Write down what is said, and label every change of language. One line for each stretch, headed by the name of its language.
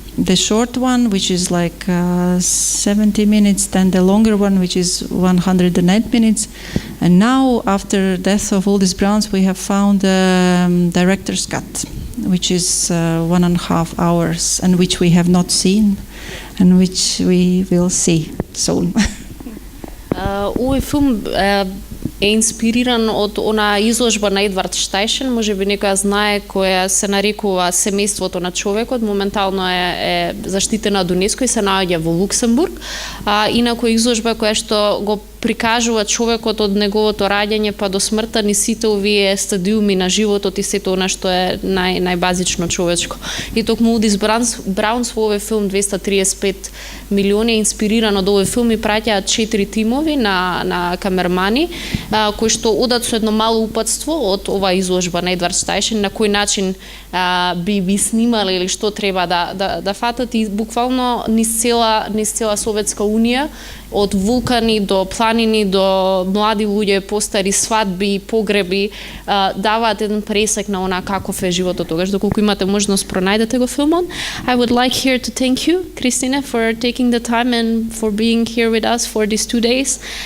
English: The short one, which is like 70 minutes, then the longer one, which is 108 minutes. And now, after the death of Uldis Brauns, we have found the director's cut, which is 1.5 hours, and which we have not seen, and which we will see soon.
Macedonian: Овој филм е инспириран од она изложба на Едвард Штајшен, можеби некоја знае, која се нарекува Семејството на човекот, моментално е заштитена од ЮНЕСКО и се наоѓа во Луксембург. Инаку изложба која што го прикажува човекот од неговото раѓање па до смртта, ни сите овие стадиуми на животот и сето она што е најбазично човечко. И токму Uldis Brauns во овој филм 235 милиони е инспириран од овој филм и праќаат 4 тимови на камермани, кои што одат со едно мало упатство од оваа изложба на Едвард Штајшен, на кој начин би снимале или што треба да фатат, и буквално низ цела Советска Унија, од вулкани до планини, до млади луѓе, постари, свадби, погреби, даваат еден пресек на она каков е животот тогаш. Доколку имате можност, пронајдете го филмот.
English: I would like here to thank you, Kristina, for taking the time and for being here with us for these 2 days.